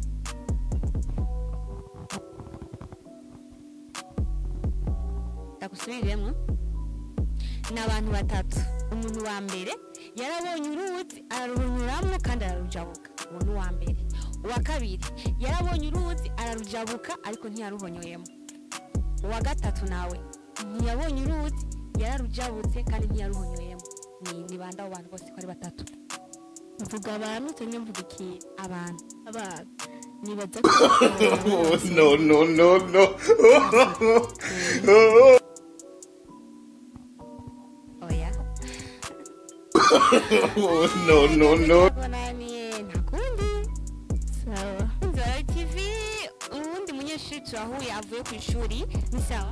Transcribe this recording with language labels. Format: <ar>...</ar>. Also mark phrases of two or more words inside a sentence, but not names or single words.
<rn>ndagusubiremo ni abantu batatu umuntu wa mbere yarabonye uruzi araruhunyuramo kandi ararujabuka uwo ni uwa mbere uwa kabiri yarabonye uruzi ararujabuka ariko ntiyaruhonyoyemo uwa gatatu nawe ntiyabonye uruzi yararujabutse kandi ntiyaruhonyoyemo ni bande abo bantu bose ko ari batatu mvuga abantu cyangwa mvuga ikintu abantu nibaza ko</rn> <en>Oh, no, no, no, no.</en> <rn>oya</rn> <en>Oh, no, no, no.</en> <rn>bonaniye ntakundi sawa Nzara TV ubundi munyeshuri turahuye avuye ku ishuri ni sawa</rn>